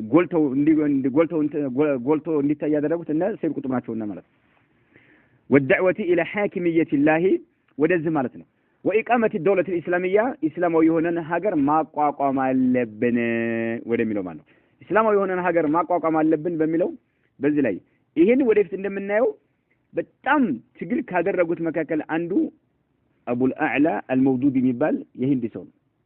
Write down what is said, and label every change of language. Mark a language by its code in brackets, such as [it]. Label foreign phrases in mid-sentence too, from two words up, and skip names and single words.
[am] ጎልተው እንዲታይ ያደረጉት እና ሰይድ ቁጥብ ናቸውና ማለት ነው [ar] والدعوه الى حاكميه الله [am] ወደዚህ ማለት ነው [ar] وإقامة الدولة الإسلامية [am] إسلامي የሆነን ሀገር ማቋቋም አለብን ወደሚለው ማለት ነው እስላማዊ የሆነን ሀገር ማቋቋም አለብን በሚለው በዚህ ላይ ይሄን ወደፊት እንደምናየው በጣም ትግል ካደረጉት መካከል አንዱ አቡል አዕላ አልመውዱድ የሚባል የሂንዲ ሰው ነው